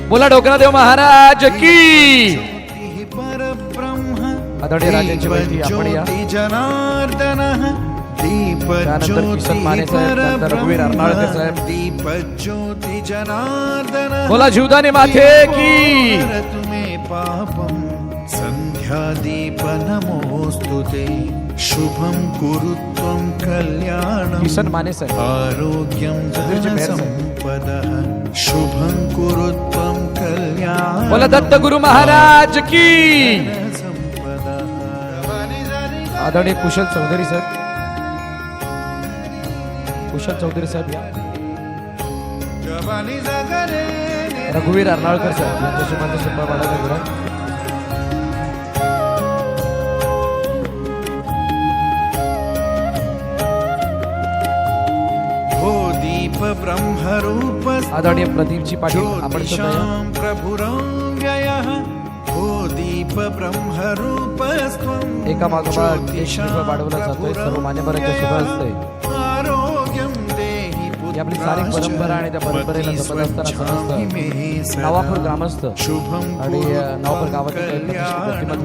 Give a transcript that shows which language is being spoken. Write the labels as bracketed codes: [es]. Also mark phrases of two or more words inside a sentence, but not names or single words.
[mr] बोला डोकरादेव महाराज की. परब्रह्म आदरणीय राजेंची बैठी आपण या. जनार्दन त्यानंतर किसन माने साहेब, नंतर रघुवीर अर्नाळकर साहेब. [sa] दीपज्योति जनार्दन [mr] बोला जीवदानी माथे की. [sa] तुम्हे पापम संध्यादीप नमोस्तुते शुभं कुरु त्वं कल्याणं [mr] किसन माने साहेब. [sa] आरोग्यं धनसंपदः शुभं कुरु त्वं कल्याणं [mr] बोला दत्त गुरु महाराज की. आदरणीय कुशल चौधरी साहेब. कुशल चौधरी साहेब या. रघुवीर अर्नाळकर साहेब यांच्या शुभांचा शुभ वाढवला गेला. [sa] हो दीप ब्रह्मरूप [mr] आदरणीय प्रदीपजी पाटील आपण सुद्धा या. [sa] प्रभुरव्ययः हो दीप ब्रह्मरूपस्त्वं [mr] एका मागोमाग एक श्रीफळ वाढवला जातोय सर्व मान्यवरांच्या शुभ हस्ते. [sa] आरोग्यं देहि [mr] ही आपली सारी परंपरा आणि त्या परंपरेला जपत असताना समस्त नवापूर ग्रामस्थ शुभं आणि नवापूर गावातील व्यक्तिमत्व.